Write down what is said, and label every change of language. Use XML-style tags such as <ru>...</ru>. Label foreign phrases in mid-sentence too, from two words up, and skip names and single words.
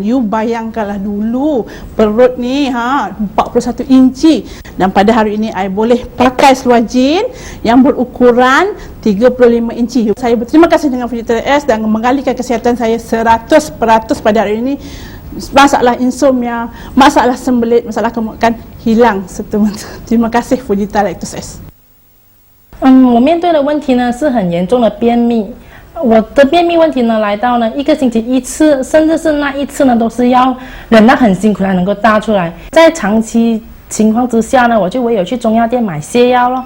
<ms>You bayangkanlah dulu perut ni 41 inci, dan pada hari ini I boleh pakai seluar jean yang berukuran 35 inci. Saya berterima kasih dengan Fujita Lactose-S dan mengalihkan kesihatan saya 100% pada hari ini. Masalah insomnia, masalah sembelit, masalah kegemukan hilang semata-mata. Terima kasih Fujita Lactose-S。</ms> <zh>我面对的问题呢是很严重的便秘。我的便秘问题呢来到呢1个星期1次，甚至是那1次呢都是要忍到很辛苦才能够大出来。在长期情况之下呢，我就唯有去中药店买泻药咯。</zh>